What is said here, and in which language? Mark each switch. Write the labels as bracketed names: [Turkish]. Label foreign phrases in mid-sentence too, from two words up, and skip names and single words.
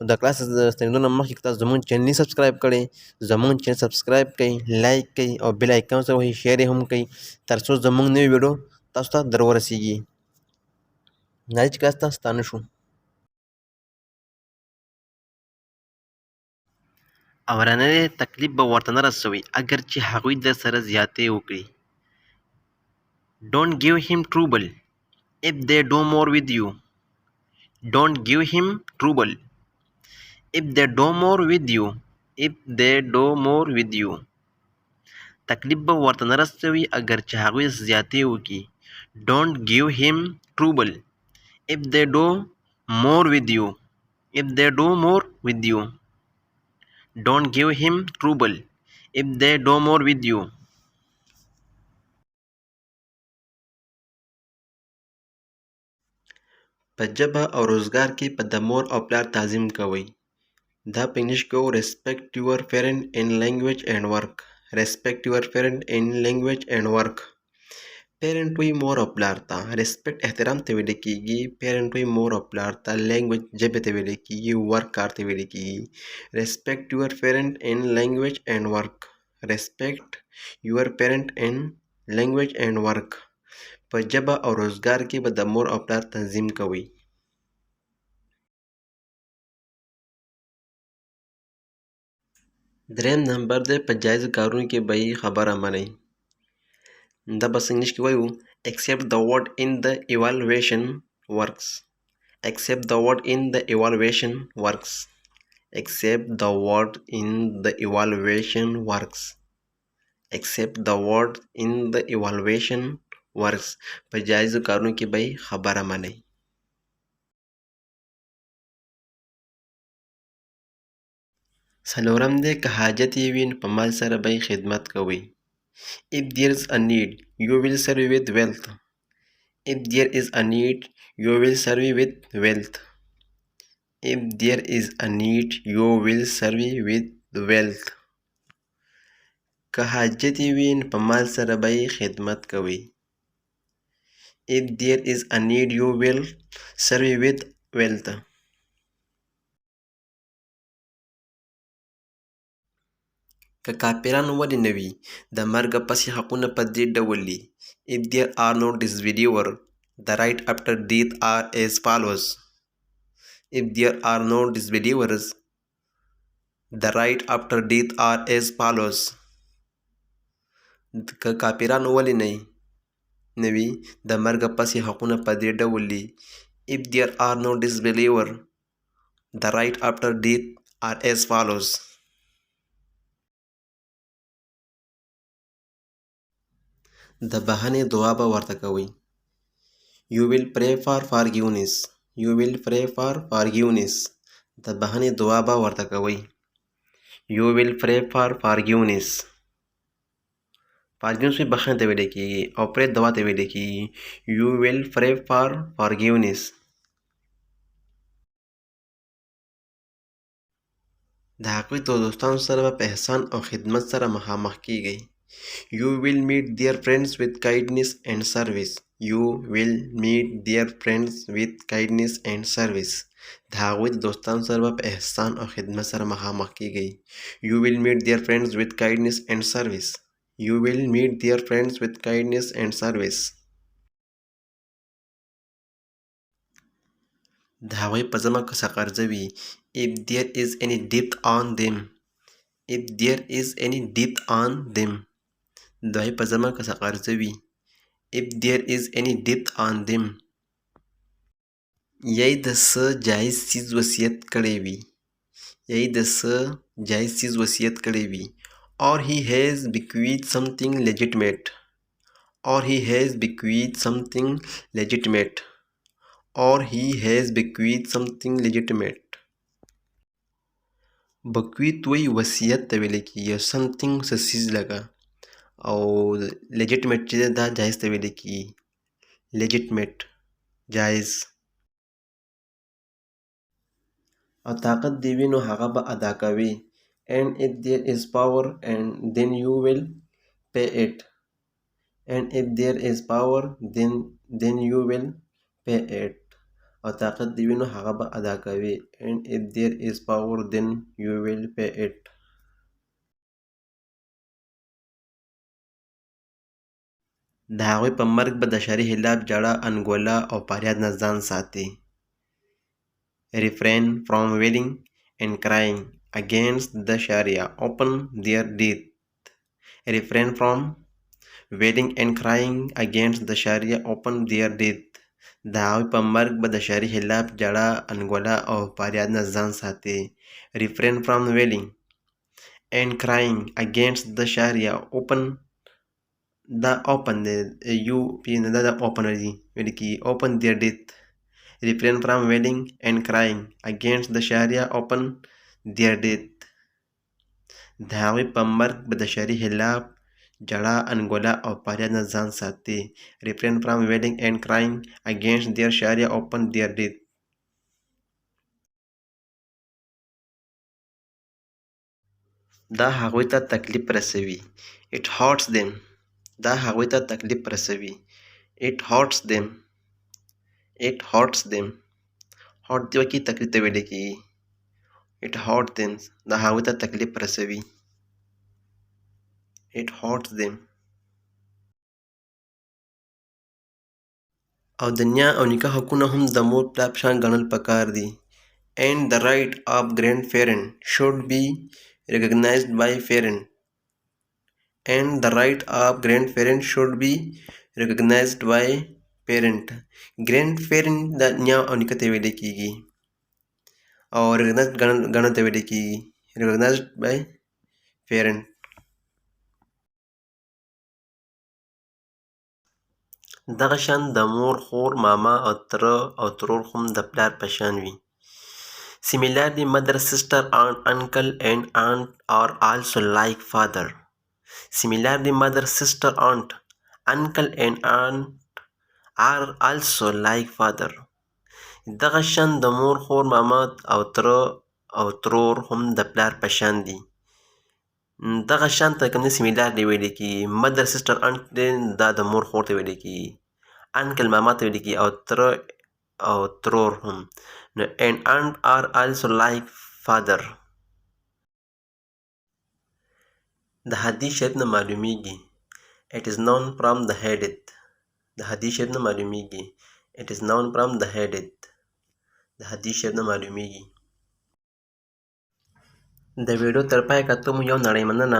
[Pashto] د کلاس د ستنېدو نه مخکې تاسو زموږ چینل نه سبسکرایب کړئ، زموږ چینل سبسکرایب کړئ، لایک کړئ او بیل آیکن سره وهئ، شیر یې هم کړئ تر څو زموږ نوي ویډیو تاسو ته در ورسیږي. راځئ چې کلاس ته ستانه شو. اورنۍ تکلیف به ورته نه رسوئ اگر چې هغوی در سره زیاتې وکړي. [English] Don't give him trouble if they do more with you. Don't give him trouble if they do more with you. If they do more with you. [Pashto] تکلیف به ورته نه رسوي اگر چې هغوی زیاتې وکړي. [English] Don't give him trouble if they do more with you. If they do more with you. Don't give him trouble if they do more with you. [Pashto] په ژبه او روزګار کې په د مور او پلار تعظیم کوئ. دا په انګلیش کې وو [English] respect your parent in language and work. Respect your parent in language and work. [Pashto] پیرنټ وی مور او پلار ته، ریسپیکټ احترام ته ویل کېږي. پیرنټ وی مور او پلار ته، لینګویج ژبې ته ویل کېږي، ورک کار ته ویل کېږي. [English] respect your parent in language and work. respect your parent in language and work. [Pashto] په ژبه او روزګار کې به د مور او پلار تنظیم کوئ. دریم نمبر دی په جایزو کارونو کې به یې خبره منئ. دا بس انګلیش کې وایو [English] accept the word in the evaluation works. Accept the word in the evaluation works. Accept the word in the evaluation works. Accept the word in the evaluation works. [Pashto] په جایزو کارونو کې به یې خبره منئ. څلورم دی که حاجت یې وي نو په مال سره به یې خدمت کوئ. [English] If there is a need, you will serve with wealth. If there is a need, you will serve with wealth. If there is a need, you will serve with wealth. [Pashto] که حاجت یې وي نو په مال سره به یې خدمت کوئ. [English] If there is a need, you will serve with wealth. [Pashto] که کافران ولې نه وي، د مرګه پسې حقونه په دې ډول دي. [English] If there are no disbeliever, the right after death are as follows. If there are no disbelievers, the right after death are as follows. [Pashto] که کافران ولې نه وي، د مرګه پسې حقونه په دې ډول دي. [English] If there are no disbeliever, the right after death are as follows. [Pashto] د بښنې دعا به ورته کوئ. [English] You will pray for forgiveness. You will pray for forgiveness. [Pashto] د بښنې دعا به ورته کوئ. [English] You will pray for forgiveness. [Pashto] forgiveness بښنې ته ویل کېږي او پرې دعا ته ویل کېږي. [English] You will pray for forgiveness. [Pashto] د هغوی د دوستانو سره به په احسان او خدمت سره مخامخ کیږئ. [English] You will meet their friends with kindness and service. You will meet their friends with kindness and service. [Pashto] د هغوی د دوستانو سره به په احسان او خدمت سره مخامخ کیږئ. [English] You will meet their friends with kindness and service. You will meet their friends with kindness and service. [Pashto] د هغوی په ځمه که څه قرضه وي. [English] If there is any debt on them. If there is any debt on them. [Pashto] د هغوی په ځمه که څه قرضه وي. [English] If there is any debt on them. [Pashto] یی د څه جایز څیز وصیت کړی وي. یی د څه جایز څیز وصیت کړی وي. [English] Or he has bequeathed something legitimate. Or he has bequeathed something legitimate. Or he has bequeathed something legitimate. [Pashto] bequeath وی وصیت ته ویل کیږي. something څه څیز لګه. او legitimate چې دا جایز ته ویل کیږي. legitimate جایز. او طاقت دی وي نو هغه به ادا کوي. [English] and if there is power and then you will pay it. and if there is power then you will pay it. [Pashto] او طاقت دی وي نو هغه به ادا کوي. [English] and if there is power then you will pay it. [Pashto] د هغوی په مرګ به د شرعي خلاف ژړا انګولا او فریاد نه ځان ساتي. [English] refrain from wailing and crying against the sharia upon their death. refrain from wailing and crying against the sharia upon their death. [Pashto] د هغوی په مرګ به د شرعي خلاف ژړا انګولا او فریاد نه ځان ساتي. [English] refrain from wailing and crying against the sharia open. [Pashto] دا open دی. یو پی نه دا open دی ویل کیږي. [English] open their death. refrain from wailing and crying against the sharia open their death. [Pashto] د هغوی په مرګ به د شرعي خلاف ژړا انګولا او فریاد نه ځان ساتي. [English] refrain from wailing and crying against their sharia open their death. [Pashto] دا هغوی ته تکلیف رسوي. [English] it hurts them. [Pashto] دا هغوی ته تکلیف رسوي. [English] it hurts them. it hurts them. [Pashto] hurt دی وکي تکلیف ته ویل کیږي. [English] it hurts them. [Pashto] دا هغوی ته تکلیف رسوي. [English] it hurts them. [Pashto] او د نیا او نیکه حقونه هم د مور پلار په شان ګڼل پکار دي. [English] and the right of grandparent should be recognized by parent. and the right of grandparent should be recognized by parent. [Pashto] grandparent د نیا او نیکه ته ویل کیږي. او recognized ګڼل ته ویل کیږي. [English] recognized by parent. [Pashto] دغه شان د مور خور ماما او تره او ترور هم د پلار په شان وي. [English] similarly mother sister aunt uncle and aunt are also like father. similarly mother sister aunt uncle and aunt are also like father. [Pashto] دغه شان د مور خور ماما او تره او ترور هم د پلار په شان دي. دغه شان ته کوم similarly ویل کیږي. [English] mother sister aunt [Pashto] دا د مور خور ته ویل کیږي. uncle ماما ته ویل کیږي. او تره او ترور هم. [English] نو and aunt are also like father. [Pashto] د حدیث شریف نه معلومیږي. [English] it is known from the hadith. [Pashto] د حدیث شریف نه معلومیږي. [English] it is known from the hadith. [Pashto] د حدیث شریف نه معلومیږي. د ویډیو تر پای کتو مو یو نړۍ مننه.